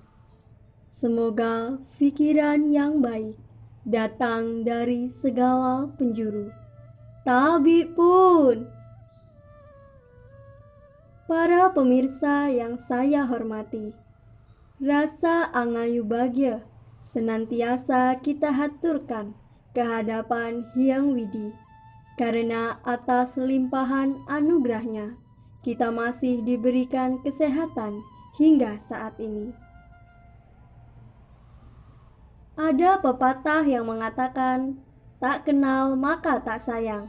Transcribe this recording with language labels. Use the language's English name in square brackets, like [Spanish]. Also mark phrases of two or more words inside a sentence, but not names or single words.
[Indonesian] Semoga pikiran yang baik datang dari segala penjuru. Tabib pun. Para pemirsa yang saya hormati, rasa angayu bagya senantiasa kita haturkan kehadapan Hyang Widi, karena atas limpahan anugerahnya kita masih diberikan kesehatan hingga saat ini. Ada pepatah yang mengatakan, tak kenal maka tak sayang.